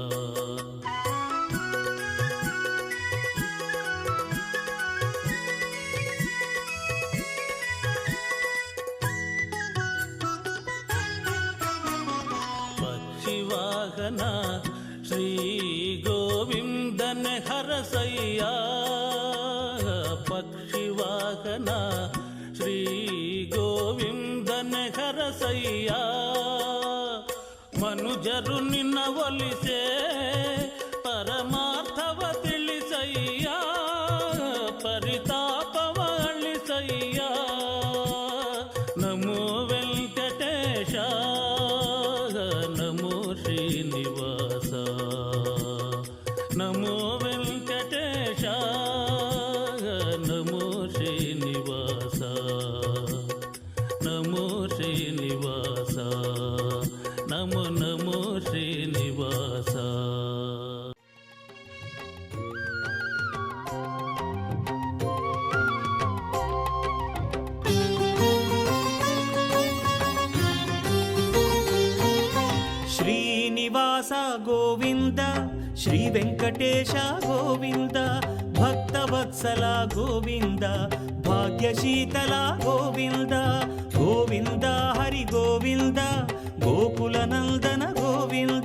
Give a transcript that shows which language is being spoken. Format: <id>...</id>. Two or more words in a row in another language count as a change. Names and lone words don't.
<kn>ಪಕ್ಷಿವಾಹನ ಶ್ರೀ ಗೋವಿಂದನ ಹರಸಯ್ಯಾ, ಪಕ್ಷಿವಾಹನ ಶ್ರೀ ಗೋವಿಂದನ ಹರಸಯ್ಯಾ, పక్షివాహన శ్రీ గోవిందన హరసయ్యా. ಮನುಜರು ನಿನ್ನ ಒಲಿಸೆ ಪರಮಾರ್ಥವ ತಿಳಿಸಯ್ಯ, ಪರಿತಾಪವ ಅಳಿಸಯ್ಯ.</kn> <sa>ನಮೋ ವೆಂಕಟೇಶ, ನಮೋ ಶ್ರೀನಿವಾಸ, ನಮೋ ವೆಂಕಟೇಶ, ನಮೋ ಶ್ರೀನಿವಾಸ, ನಮೋ ಶ್ರೀನಿವಾಸ, నమో నమో శ్రీనివాస. శ్రీనివాస గోవింద, శ్రీ వెంకటేశ గోవింద, భక్తవత్సల గోవింద, భాగ్యశీతల గోవింద, గోవింద హరి గోవింద, గోకుల నందన గోవింద.</sa>